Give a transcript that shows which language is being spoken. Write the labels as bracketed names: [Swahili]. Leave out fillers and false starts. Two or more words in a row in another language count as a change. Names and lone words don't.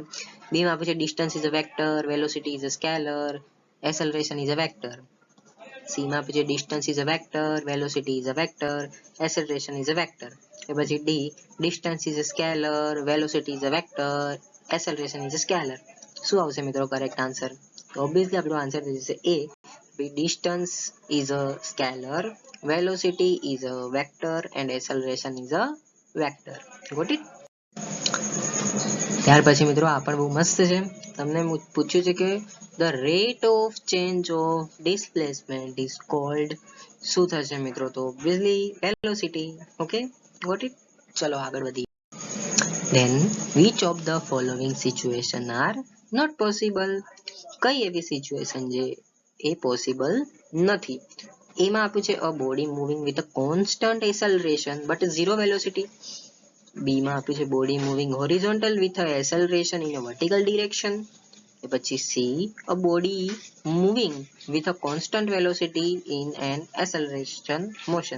[Gujarati] બી માં આપ્યું છે [English] distance is a vector, velocity is a scalar, acceleration is a vector. [Gujarati] સી માં આપ્યું છે [English] distance is a vector, velocity is a vector, acceleration is a vector. [Gujarati] કે પછી [English] ડી distance is a scalar, velocity is a vector, acceleration is a scalar. [Gujarati] શું આવશે મિત્રો [English] correct answer? [Gujarati] તો ઓબ્વિયસલી આપણો આન્સર થઈ જશે એ. [English] Distance is a scalar, velocity is a vector and acceleration is a vector. Got it? [Gujarati] ત્યાર પછી મિત્રો આ પણ બહુ મસ્ત છે. તમને પૂછ્યું છે કે [English] the rate of change of displacement is called, [Gujarati] શું થશે મિત્રો? [English] તો obviously velocity. Okay, got it? [Gujarati] ચલો આગળ વધીએ. [English] Then which of the following situation are not possible? [Gujarati] કઈ એવી સિચ્યુએશન જે એ પોસિબલ નથી? એમાં આપ્યું છે [English] a body moving with a constant acceleration but zero velocity. [Gujarati] બી માં આપ્યું છે [English] body moving horizontal with a acceleration in a vertical direction. પછી સી a body moving with a constant velocity in an acceleration motion.